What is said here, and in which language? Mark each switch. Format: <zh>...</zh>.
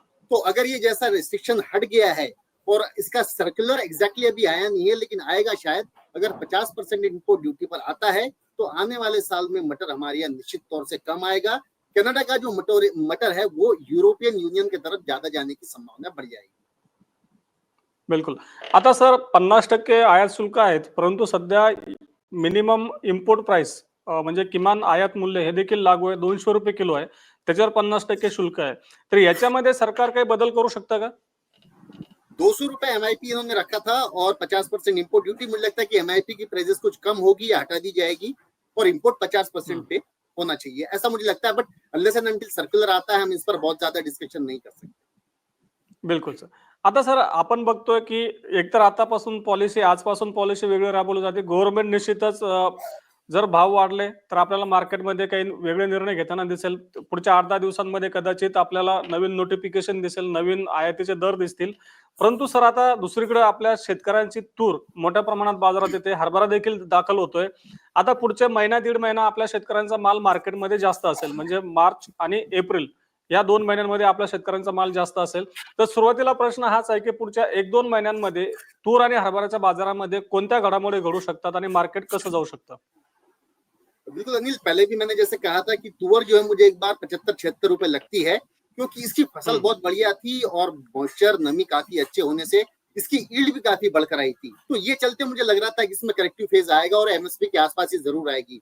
<hi>तो अगर ये जैसा रिस्ट्रिक्शन हट गया है और इसका सर्कुलर एग्जैक्टली अभी आया नहीं है लेकिन आएगा शायद, अगर 50% इंपोर्ट ड्यूटी पर आता है तो आने वाले साल में मटर हमारे यहाँ निश्चित तौर से कम आएगा. कनाडा का जो मटर है वो यूरोपियन यूनियन की तरफ ज्यादा जाने की संभावना बढ़ जाएगी. बिलकुल.</hi> <mr>आता सर 50% आयात शुल्क आहेत, परंतु सध्या मिनिमम इम्पोर्ट प्राइस म्हणजे किमान आयात मूल्य हे देखील लागू आहे. 200 रुपये किलो आहे. त्याच्यावर 50% शुल्क आहे. तर याच्यामध्ये सरकार काही बदल करू शकतं का?</mr> <hi>200 रुपए एमआईपी इन्होंने रखा था और 50% इंपोर्ट ड्यूटी. मुझे लगता है कि एमआईपी की प्राइसेस कुछ कम होगी या हटा दी जाएगी और इंपोर्ट 50% पे होना चाहिए, ऐसा मुझे लगता है.</hi> <en>but unless and until</en> <hi>circular आता है हम इस पर बहुत ज्यादा डिस्कशन नहीं कर सकते.</hi> <mr>बिलकुल सर. आता सर आपण बघतोय की एकतर आतापासून पॉलिसी आजपासून पॉलिसी वेगळी राबवली जाते. गव्हर्नमेंट निश्चितच जर भाव वाढले तर आपल्याला मार्केटमध्ये काही वेगळे निर्णय घेताना दिसेल. पुढच्या 8-10 दिवसांमध्ये कदाचित आपल्याला नवीन नोटिफिकेशन दिसेल, नवीन आयातीचे दर दिसतील. परंतु सर आता दुसरीकडे आपल्या शेतकऱ्यांची तूर मोठ्या प्रमाणात बाजारात येते, हरभरा देखील दाखल होतोय. आता पुढच्या महिना दीड महिना आपल्या शेतकऱ्यांचा माल मार्केटमध्ये जास्त असेल, म्हणजे मार्च आणि एप्रिल या 2 महिन्यांमध्ये आपल्या शेतकऱ्यांचा माल जास्त असेल. तर सुरुवातीला प्रश्न हाच आहे की पुढच्या 1-2 महिन्यांमध्ये तूर आणि हरभऱ्याच्या बाजारामध्ये कोणत्या घडामोडी घडू शकतात आणि मार्केट कसं जाऊ शकतं?</mr> <hi>बिल्कुल अनिल, पहले भी मैंने जैसे कहा था कि तुअर जो है मुझे एक बार 75-76 रुपए लगती है, क्योंकि इसकी फसल बहुत बढ़िया थी और मॉइस्चर नमी काफी अच्छे होने से इसकी ईल्ड भी काफी बढ़कर आई थी. तो ये चलते मुझे लग रहा था कि इसमें करेक्टिव फेज आएगा और एमएसपी के आसपास ही जरूर आएगी.</hi>